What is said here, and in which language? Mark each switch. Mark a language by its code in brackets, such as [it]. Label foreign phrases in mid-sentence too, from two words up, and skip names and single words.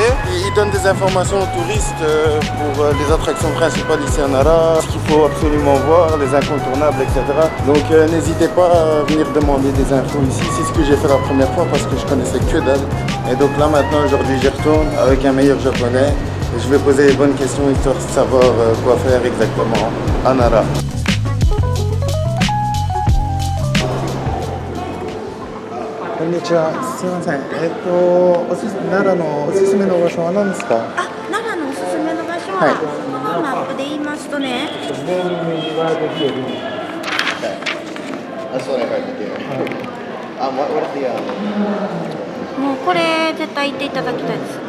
[fr] Et il donne des informations aux touristes pour les attractions principales ici à Nara, ce qu'il faut absolument voir, les incontournables, etc. Donc n'hésitez pas à venir demander des infos ici. C'est ce que j'ai fait la première fois parce que je connaissais que dalle. Et donc là maintenant, aujourd'hui, j'y retourne avec un meilleur japonais. Et je vais poser les bonnes questions histoire de savoir quoi faire exactement à Nara. [ja] Konnichiwa, すみません。奈良のおすすめの場所は何ですか？奈良のおすすめの場所は、このマップで言いますとね。もうこれ絶対行っていただきたいです。